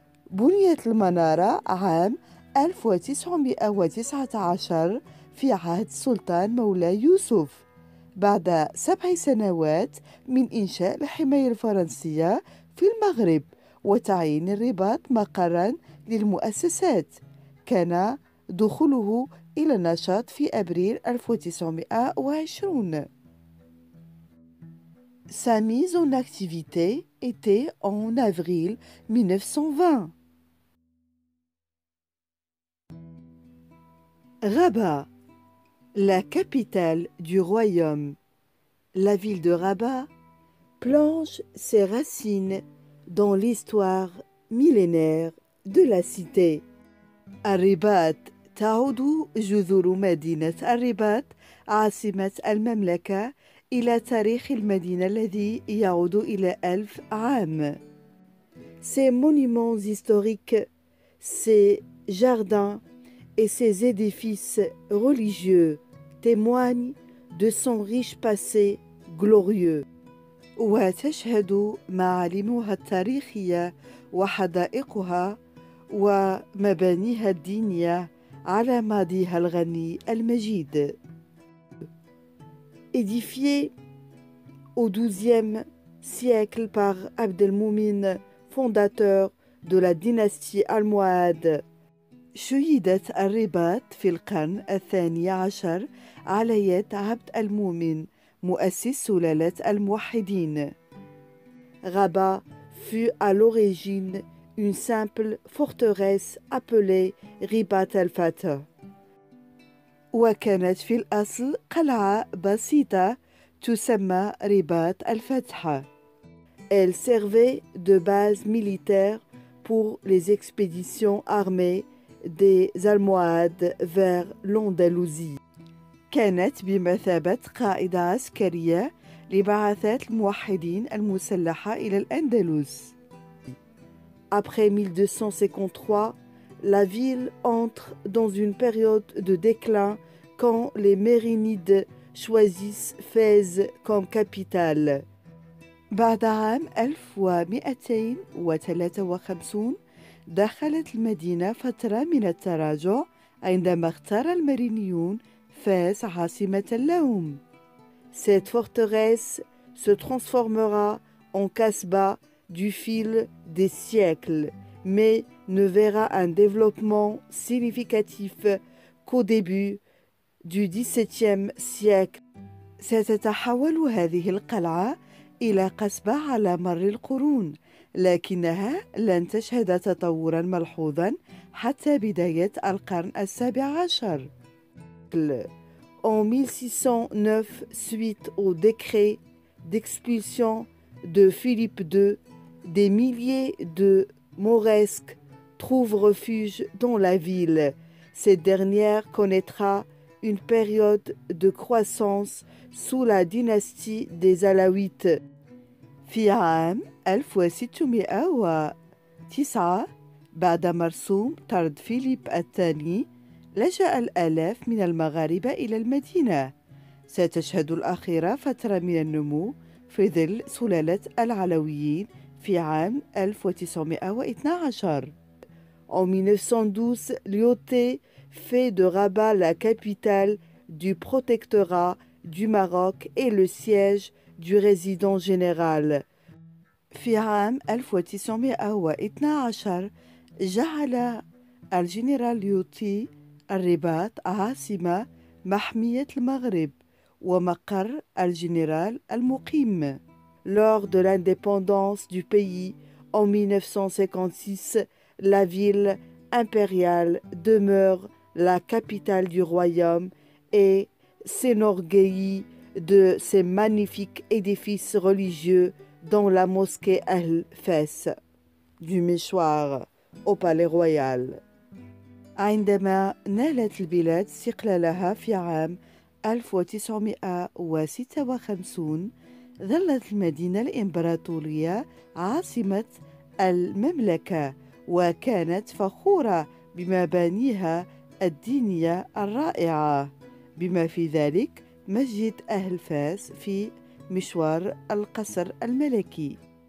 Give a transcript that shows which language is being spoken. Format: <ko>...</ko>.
<ar>بنيت المنارة عام 1919 في عهد السلطان مولاي يوسف بعد 7 سنوات من إنشاء الحماية الفرنسية في المغرب وتعيين الرباط مقرا للمؤسسات. كان دخوله إلى النشاط في أبريل 1920.</ar> <fr>Sa mise en activité était en avril 1920. Rabat, la capitale du royaume. La ville de Rabat plonge ses racines dans l'histoire millénaire de la cité.</fr> <ar>الرباط تعود جذور مدينة الرباط عاصمة المملكة إلى تاريخ المدينة الذي يعود إلى 1000 عام.</ar> <fr>Ses monuments historiques, ses jardins et ses édifices religieux témoignent de son riche passé glorieux.</fr> <ar>وتشهد معالمها التاريخية وحدائقها ومبانيها الدينية على ماضيها الغني المجيد.</ar> <fr>Édifié au XIIe siècle par Abd el-Moumin, fondateur de la dynastie almohade,</fr> <ar>شيدت الرباط في القرن الثاني عشر على يد عبد المؤمن مؤسس سلالة الموحدين.</ar> <fr>Rabat fut à l'origine une simple forteresse appelée Ribat el-Fatah.</fr> <ar>وكانت في الأصل قلعة بسيطة تسمى رباط الفتح.</ar> <fr>Elle servait de base militaire pour les expéditions armées des Almohades vers l'Andalousie.</fr> <ar>كانت بمثابة قاعدة عسكرية لبعثات الموحدين المسلحة إلى الأندلس.</ar> <fr>Après 1253, la ville entre dans une période de déclin quand les Mérinides choisissent Fès comme capitale.</fr> <ar>بعد عام 1253 دخلت المدينة فترة من التراجع عندما اختار المرينيون فاس عاصمة لهم.</ar> <fr>Cette forteresse se transformera en Casbah du fil des siècles, mais ne verra un développement significatif qu'au début du XVIIe siècle.</fr> <ar>ستتحول هذه القلعة إلى قصبة على مر القرون، لكنها لن تشهد تطوراً ملحوظاً حتى بداية القرن السابع عشر.</ar> <fr>En 1609, suite au décret d'expulsion de Philippe II, des milliers de Mauresques trouvent refuge dans la ville. Cette dernière connaîtra une période de croissance sous la dynastie des Alaouites.</fr> <ar>في عام 1609 بعد مرسوم طرد فيليب الثاني لجأ الآلاف من المغاربة إلى المدينة. ستشهد الأخيرة فترة من النمو في ظل سلالة العلويين في عام 1912.</ar> <fr>En 1912, Lyautey fait de Rabat la capitale du protectorat du Maroc et le siège du résident général.</fr> <ar>في عام 1912 جعل الجنرال ليوتي الرباط عاصمة محمية المغرب ومقر الجنرال المقيم.</ar> <fr>Lors de l'indépendance du pays en 1956, la ville impériale demeure la capitale du royaume et s'enorgueillit de ses magnifiques édifices religieux dont la mosquée Al-Fès, du Méchoir au Palais Royal.</fr> <ar>عندما نالت البلاد استقلالها في عام 1956 ظلت المدينة الإمبراطورية عاصمة المملكة وكانت فخورة بمبانيها الدينية الرائعة بما في ذلك مسجد أهل فاس في مشوار القصر الملكي.</ar>